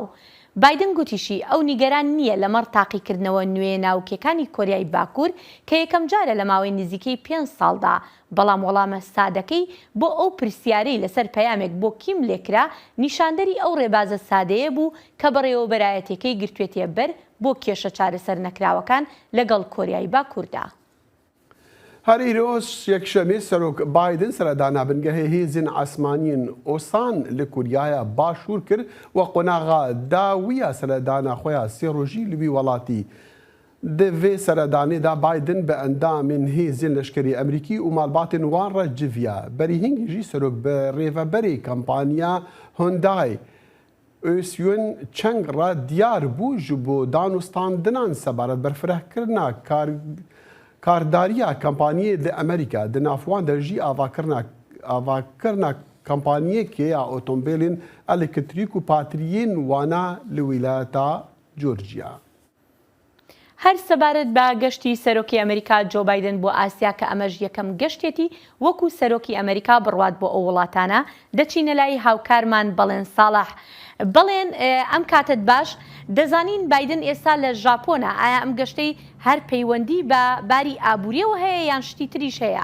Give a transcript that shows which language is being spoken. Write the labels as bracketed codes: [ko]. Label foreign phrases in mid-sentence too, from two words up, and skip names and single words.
[ckb] بایدن گوتیشی ئەو نیگەران نییە لەمەڕ تاقیکردنەوە نوێ ناوکیەکانی کۆریای باکوور کە یەکەم جارە لە ماوەی نزیکەی 5 ساڵدا بەڵام وەڵامە سادەکەی بۆ ئەو پرسیارەی لەسەر پەیامێک بۆ کیم لێکرا نیشاندەری ئەو ڕێبازە سادەیە بوو کە بەڕێوەبەرایەتەکەی گرتوێتە بەر بۆ کێشە چارەسەر نەکراوەکان لەگەڵ کۆریای باکووردا. [ku] هەر ئیرۆژ یەکشەمێ سەرۆک بایدن سەردانا بنگەهێ هێزên ئاسمانیên ئۆسان li Kuryaya başûr kir we qonaxa dawiya seredana xwe ya sê rojî li wî welatî. Di vê seredanê de Biden bi endamên hêzên leşkerî Emerîkî û malbatên wan re civiya. Berîhingî jî serok bi rêveberê kampanya Hyundai Ösyên çeng re diyar bû ji bo danûstandinan sebaret berfirehkirina [ckb] کارداریە کەمپانیە لە ئەمریکا [ku] di navwan de jî avakirina kampanyekê ya otomobîlên elektrîk û patriyên wana li wîlayeta Georgia. [ckb] هەر سەبارەت بە گەشتی سەرۆکی ئەمریکا جۆ بایدن بۆ ئاسیا کە ئەمەش یەکەم گەشتێتی وەکو سەرۆکی ئەمریکا بڕوات بۆ ئەو وڵاتانە دەچینە لای هاوکارمان بەڵێن ساڵح. بڵێن ئەم کاتت باش دەزانین بایدن ئێستا لە ژاپۆنە ئایا ئەم گەشتەی هەر پەیوەندی بە باری ئابووریەوە هەیە یان شتی تریش هەیە؟